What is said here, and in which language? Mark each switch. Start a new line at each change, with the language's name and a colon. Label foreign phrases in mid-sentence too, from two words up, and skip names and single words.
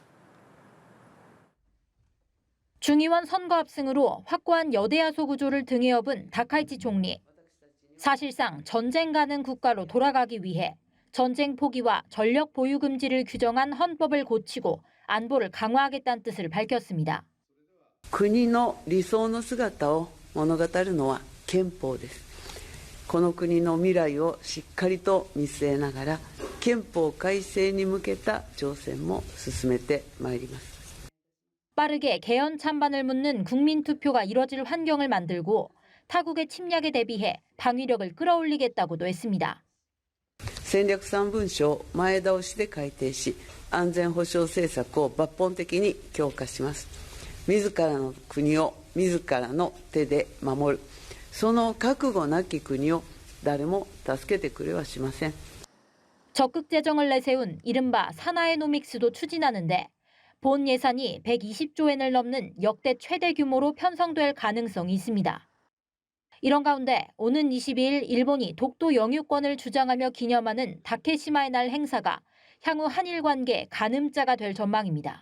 Korean: 중의원 선거 압승으로 확고한 여대야소 구조를 등에 업은 다카이치 총리. 사실상 전쟁 가능 국가로 돌아가기 위해 전쟁 포기와 전력 보유 금지를 규정한 헌법을 고치고 안보를 강화하겠다는 뜻을 밝혔습니다.
Japanese: 国の理想の姿を物語るのは憲法です。この国の未来をしっかりと見据えながら憲法改正に向けた挑戦も進めてまいります。
Korean: 빠르게 개헌 찬반을 묻는 국민투표가 이뤄질 환경을 만들고 타국의 침략에 대비해 방위력을 끌어올리겠다고도 했습니다.
Japanese: 戦略3文書を前倒しで改定し、安全保障政策を抜本的に強化します。自らの国を自らの手で守る。その覚悟なき国を誰も助けてくれはしません。
Korean: 적극 재정을 내세운 이른바 사나에노믹스도 추진하는데 본 예산이 120조 엔을 넘는 역대 최대 규모로 편성될 가능성이 있습니다. 이런 가운데 오는 22일 일본이 독도 영유권을 주장하며 기념하는 다케시마의 날 행사가 향후 한일 관계 가늠자가 될 전망입니다.